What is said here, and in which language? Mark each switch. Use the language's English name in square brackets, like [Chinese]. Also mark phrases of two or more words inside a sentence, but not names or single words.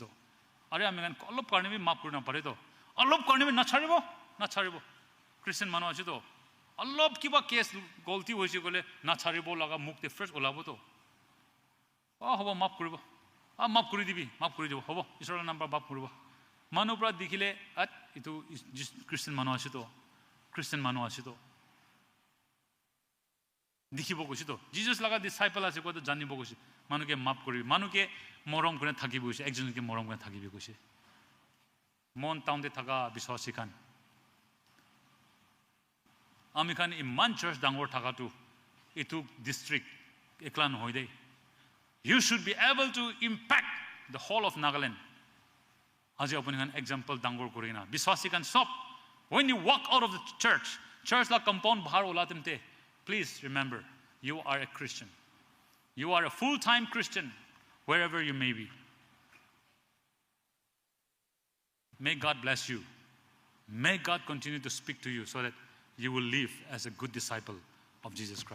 [Naga Pidgin] Are ami kan alop karne bhi maaf kurna pare to. Alop karne bhi na chharibo. Christian mano ache to. Alop kiba case golti hoise gole na chharibo laga mukte fresh olabo to. Hobo maaf koribo. Maaf kori dibi, maaf kori dibo. Hobo isora number maaf koribo. Manu pra dikhile at itu Christian mano ache to. Christian mano ache to. Dikhibo koshi to. Jesus laga disciple ase ko to janibo koshi. Manu ke maaf kori. Manu ke morom kore thakibo koshi. Ekjon ke morom kore thakibo koshi. Mon taunde thaga biswasi kan. Ami kan iman church dangor thaga tu itu district eklan hoide. [English] You should be able to impact the whole of Nagaland. [Naga Pidgin] Aji apni kan example dangor korina. Biswasi kan sob. [English] When you walk out of the church [Naga Pidgin] la compound bahar olatemte, [English] please remember you are a Christian. You are a full-time Christian wherever you may be. May God bless you. May God continue to speak to you so that you will live as a good disciple of Jesus Christ.